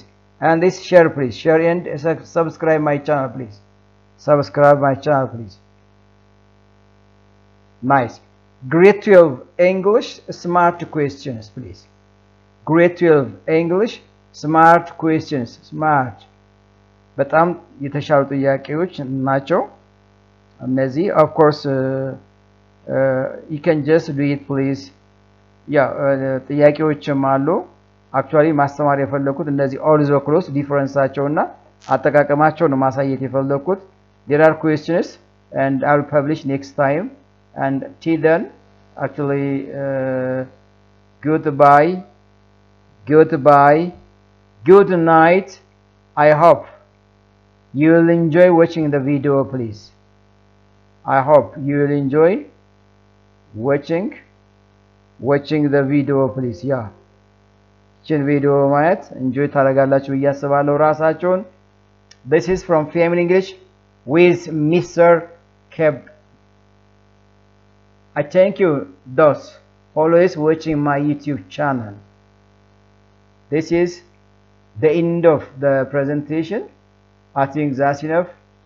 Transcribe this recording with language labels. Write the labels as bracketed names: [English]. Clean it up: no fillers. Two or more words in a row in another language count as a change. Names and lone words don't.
[English] And this share please. Share and subscribe my channel please. Subscribe my channel please. Nice. Grade 12 English smart questions please. Grade 12 English smart questions. Smart. [Amharic] በጣም የተሻሉ ጥያቄዎች ናቸው እነዚህ. [English] Of course you can just do it please. [Amharic] ጥያቄዎችም አሉ. Actually ማስተማር የፈለኩት እነዚህ [English] also close [Amharic] ዲፈረንሳቸውና አጠቃቀማቸው ነው ማሳየት የፈለኩት. [English] There are questions and I'll publish next time. And till then, actually, goodbye, goodbye, good night. I hope you will enjoy watching the video, please. I hope you will enjoy watching the video, please. [Amharic] Yeah. Chin video ማየት enjoy ታደርጋላችሁ ብዬ አስባለሁ ራሳችሁን. [English] This is from Family English with Mr. Keb. I thank you those always watching my YouTube channel. This is the end of the presentation. I think that's enough.